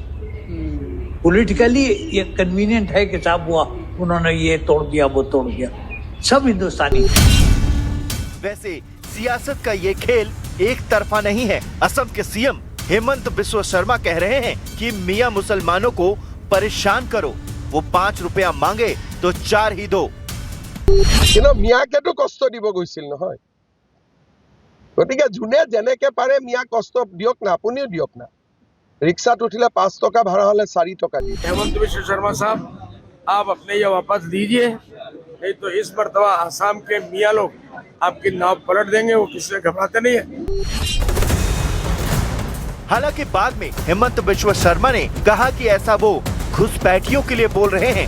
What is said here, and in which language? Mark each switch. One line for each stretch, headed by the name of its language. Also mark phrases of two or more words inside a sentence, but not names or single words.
Hindi: पॉलिटिकली ये कन्वीनियंट है कि साहब हुआ उन्होंने ये तोड़ दिया, वो तोड़ दिया, सब हिंदुस्तानी। वैसे सियासत का ये खेल एक तरफा नहीं है। असम के सीएम हेमंत बिस्वा शर्मा कह रहे हैं कि मियां मुसलमानों को परेशान करो, वो 5 रुपया मांगे तो 4 ही दो।
Assamese: মিয়াকেতো কষ্ট দিব গৈছিল নহয়, গতিকে যোনে যেনেকে পাৰে মিয়া কষ্ট দিয়ক না, আপুনিও দিয়ক না। ৰিক্সাত উঠিলে 5 টকা ভাড়া হ'লে 4 টকা দি।
Hindi: हेमंत बिस्वा शर्मा साहब, आप अपने ये वापस दीजिए, नहीं तो इस मर्तबा आसाम के मियाँ लोग आपकी नाव पलट देंगे। वो किसी से घबराते नहीं है। हालांकि बाद में हेमंत बिस्वा शर्मा ने कहा कि ऐसा वो घुसपैठियों के लिए बोल रहे हैं।